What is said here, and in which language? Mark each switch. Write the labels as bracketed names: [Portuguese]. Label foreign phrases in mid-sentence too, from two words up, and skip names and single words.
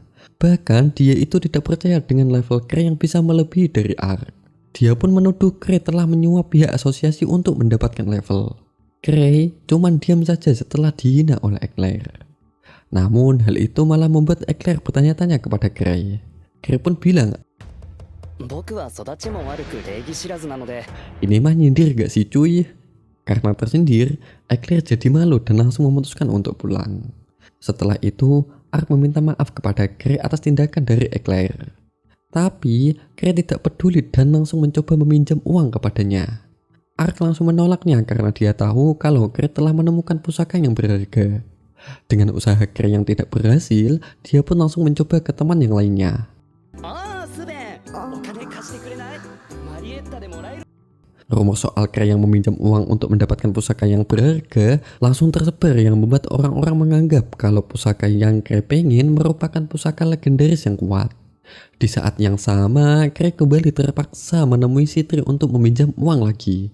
[Indonesian] Bahkan dia itu tidak percaya dengan level Kray yang bisa melebihi dari Ark. Dia pun menuduh Kray telah menyuap pihak asosiasi untuk mendapatkan level. Kray cuman diam saja setelah dihina oleh Eclair. Namun hal itu malah membuat Eclair bertanya-tanya kepada Kray. Kray pun bilang, [Japanese] 僕は育ちも悪く礼儀知らずなので [Indonesian] ini mah nyindir gak sih cuy? Karena tersindir, Eclair jadi malu dan langsung memutuskan untuk pulang. Setelah itu, Ark meminta maaf kepada Kray atas tindakan dari Eclair. Tapi, Kray tidak peduli dan langsung mencoba meminjam uang kepadanya. Ark langsung menolaknya karena dia tahu kalau Kray telah menemukan pusaka yang berharga. Dengan usaha Kray yang tidak berhasil, dia pun langsung mencoba ke teman yang lainnya. [Japanese] ああスベンお金貸してくれないマリエッタでもらえる [Indonesian] Rumor soal Kray yang meminjam uang untuk mendapatkan pusaka yang berharga langsung tersebar yang membuat orang-orang menganggap kalau pusaka yang Kray pengen merupakan pusaka legendaris yang kuat. Di saat yang sama, Kray kembali terpaksa menemui Citri untuk meminjam uang lagi.